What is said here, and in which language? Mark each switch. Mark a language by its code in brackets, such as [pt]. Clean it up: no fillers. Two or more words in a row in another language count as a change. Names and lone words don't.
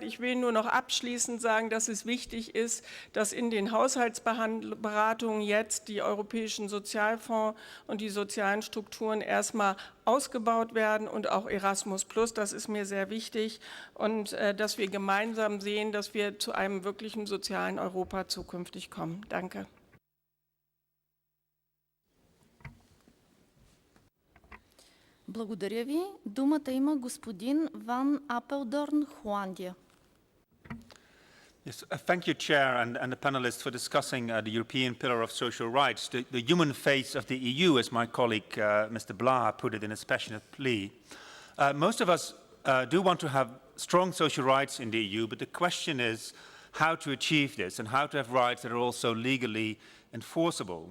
[de] Ich will nur noch abschließend sagen, dass es wichtig ist, dass in den Haushaltsberatungen jetzt die europäischen Sozialfonds und die sozialen Strukturen erstmal ausgebaut werden und auch Erasmus+, das ist mir sehr wichtig, und dass wir gemeinsam sehen, dass wir zu einem wirklichen sozialen Europa zukünftig kommen. Danke. [bg] Благодаря ви. Думата има господин Ван Апелдорн, Холандия. [en] Yes, thank you, Chair, and the panelists for discussing the European Pillar of Social Rights, the human face of the EU, as my colleague Mr. BLAHA put it in his passionate plea. Most of us do want to have strong social rights in the EU, but the question is how to achieve this and how to have rights that are also legally enforceable.